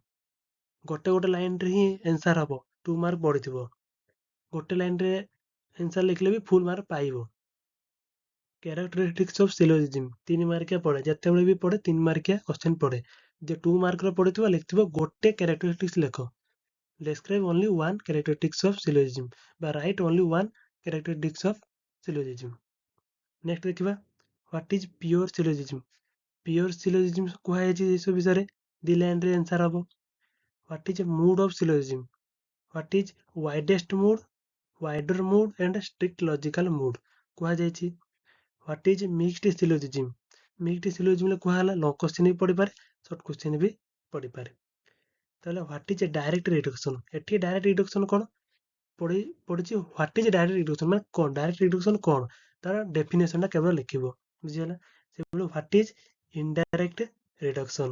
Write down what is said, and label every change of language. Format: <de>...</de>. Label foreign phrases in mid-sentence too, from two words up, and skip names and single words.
<or>ଗୋଟେ ଲାଇନ୍‌ରେ ହିଁ ଆନ୍ସର୍ ହବ, 2 ମାର୍କ ପଡ଼ିଥିବ। ଗୋଟେ ଲାଇନ୍‌ରେ ଆନ୍ସର୍ ଲେଖିଲେ ବି ଫୁଲ୍ ମାର୍କ ପାଇବ।</or> <en>characteristics of syllogism</en> <or>3 ମାର୍କିଆ ପଡ଼େ, ଯେତେବେଳେ ବି ପଡ଼େ 3 ମାର୍କିଆ କ୍ୱେଶ୍ଚନ୍ ପଡ଼େ। ଯେ 2 ମାର୍କର ପଡ଼ିଥିବ, ଲେଖିଥିବ ଗୋଟେ କ୍ୟାରେକ୍ଟରିଷ୍ଟିକ୍ସ ଲେଖ।</or> <en>Describe only one characteristics of syllogism বা write only one characteristics of syllogism. Next ଦେଖିବା, what is pure syllogism? Pure syllogism</en> <or>କୁହାଯାଇଛି ଏସବୁ ବିଷୟରେ, 2 ଲାଇନ୍‌ରେ ଆନ୍ସର୍ ହବ।</or> <en>What is a mood of syllogism? What is widest mood, wider mood and strict logical mood?</en> <or>କୁହାଯାଇଛି।</or> <en>What is mixed syllogism? Mixed syllogism</en> <or>ରେ କୁହାହେଲା</or> <en>long question</en> <or>ବି ପଡ଼ିପାରେ,</or> <en>short question</en> <or>ବି ପଡ଼ିପାରେ।</or> <en>ତାହେଲେ what is a direct reduction? ଏଠି direct reduction</en> <or>କ'ଣ ପଡ଼ିଛି?</or> <en>what is direct reduction</en> <or>ମାନେ କ'ଣ?</or> <en>direct reduction</en> <or>କ'ଣ, ତାର ଡେଫିନେସନ୍‌ଟା କେବଳ ଲେଖିବ। ବୁଝିହେଲା?</or> <en>ସେଭଳି what is indirect reduction?</en>